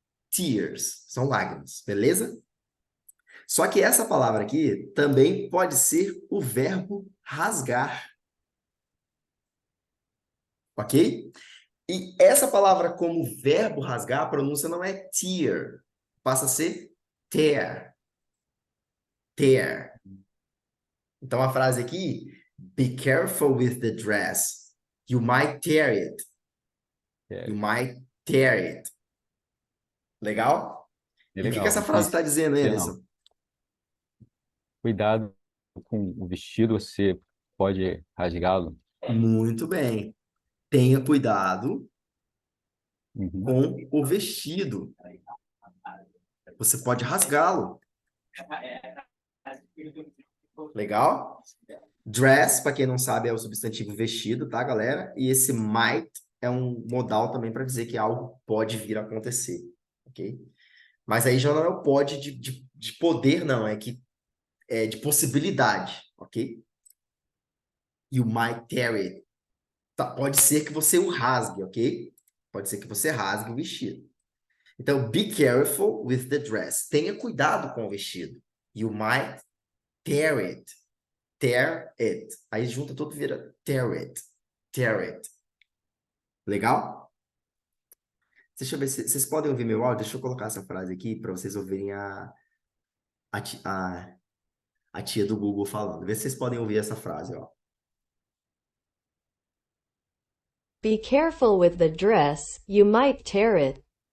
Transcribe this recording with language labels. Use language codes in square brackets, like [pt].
[pt] Tears são lágrimas, beleza? Só que essa palavra aqui também pode ser o verbo rasgar, ok? E essa palavra como verbo rasgar, a pronúncia não é tear, passa a ser tear. [en] Tear. [pt] Então a frase aqui, [en] be careful with the dress. You might tear it. [pt] É, [en] You might tear it. Legal? [pt] é E o que legal. essa frase está dizendo, Não. Anderson? Cuidado com o vestido, você pode rasgá-lo. Muito bem. Tenha cuidado Uhum. com o vestido. Você pode rasgá-lo. Legal? Dress, para quem não sabe, é o substantivo vestido, tá, galera? E esse might é um modal também para dizer que algo pode vir a acontecer, ok? Mas aí já não é o pode de poder, não, é que é de possibilidade, ok? [en] You might tear it. [pt] Tá, pode ser que você o rasgue, ok? Pode ser que você rasgue o vestido. [en] Então, be careful with the dress. [pt] Tenha cuidado com o vestido. [en] You might tear it. Tear it. [pt] Aí junta tudo e vira [en] tear it. Tear it. [pt] Legal? Deixa eu ver se vocês podem ouvir meu áudio. Deixa eu colocar essa frase aqui para vocês ouvirem a tia do Google falando. Vê se vocês podem ouvir essa frase, ó. [en] Be careful with the dress, you might tear it.